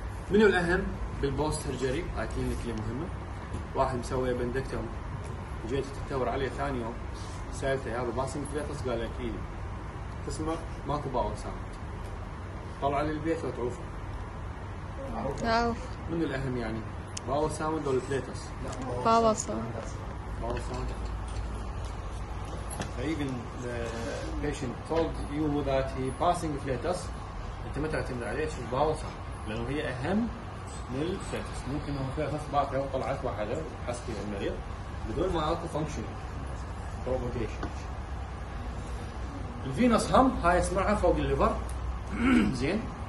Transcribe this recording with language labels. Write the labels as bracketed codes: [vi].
[ar] منو الاهم بالبوست سيرجري؟ هاي كلينيكلي مهمه. واحد مسوي بندكتوم، جيت تدور عليه ثاني يوم سالته يا ابو باسم فليتس، قال لك ايدي. تسمع ماكو باول ساوند. طلع للبيت وتعوفه. عارف. من الأهم يعني باول ساوند ولا فليتس؟ باول ساوند. باول ساوند. [en] Even the patient told you that he passing flatus. [ar] أنت ما تعتمد عليه شو باول ساوند لأنه هي أهم من الفليتس. ممكن إنه فليتس باقية وطلعت واحدة حس فيها المريض بدون ما أكو فانكشن propagation. الفينوس هم هاي اسمعها فوق الليفر. زين.